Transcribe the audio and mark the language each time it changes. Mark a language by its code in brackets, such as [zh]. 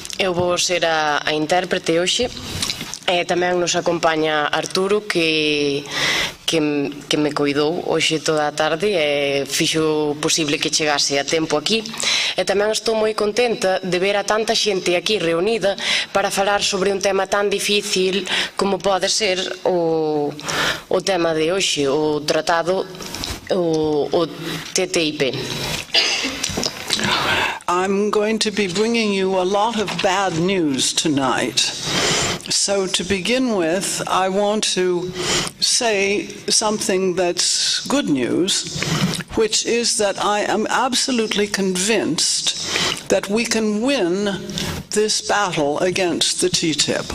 [gl] Eu vou ser a intérprete hoxe. Tamén nos acompaña Arturo, que me coidou hoxe toda a tarde e fixo posible que chegase a tempo aquí. E tamén estou moi contenta de ver a tanta xente aquí reunida para falar sobre un tema tan difícil como pode ser o tema de hoxe, o tratado, o TTIP. [en] I'm going to be bringing you a lot of bad news tonight. So to begin with, I want to say something that's good news, which is that I am absolutely convinced that we can win this battle against the TTIP.